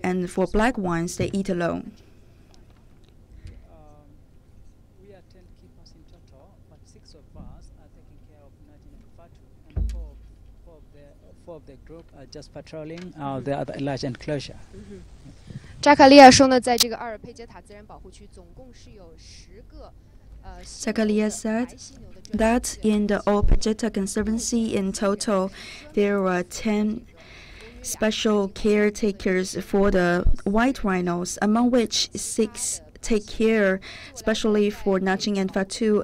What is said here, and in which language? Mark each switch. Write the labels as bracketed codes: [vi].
[en] And for black ones, they eat alone. We are 10 keepers in total, but 6 of us are taking care of Najin and Fatu, and 4 of the group are just patrolling the other large enclosure. [zh] 扎卡利亚说呢，在这个阿尔佩杰塔自然保护区，总共是有10个 [en] Zakaria said that in the Opajeta Conservancy in total, there are 10 special caretakers for the white rhinos, among which 6 take care, especially for Najin and Fatu.